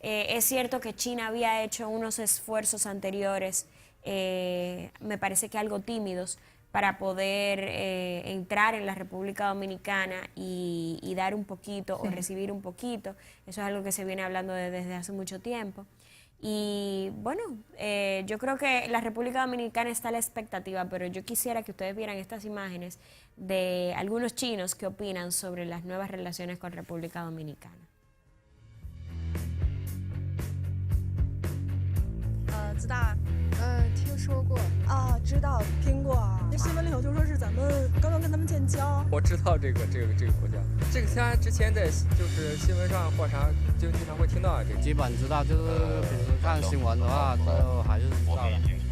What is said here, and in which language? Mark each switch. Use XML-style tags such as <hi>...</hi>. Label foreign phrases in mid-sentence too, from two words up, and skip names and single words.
<es>Es cierto que China había hecho unos esfuerzos anteriores, me parece que algo tímidos, para poder entrar en la República Dominicana y dar un poquito o recibir un poquito. Eso es algo que se viene hablando desde hace mucho tiempo. Y bueno, yo creo que la República Dominicana está a la expectativa, pero yo quisiera que ustedes vieran estas imágenes de algunos chinos que opinan sobre las nuevas relaciones con República Dominicana.</es> <zh>知道啊，听说过啊，知道听过啊。那新闻里头就说是咱们刚刚跟他们建交。我知道这个国家，这个虽然之前在就是新闻上或啥就经常会听到啊，这个基本知道，就是平时看新闻的话都还是知道的。</zh>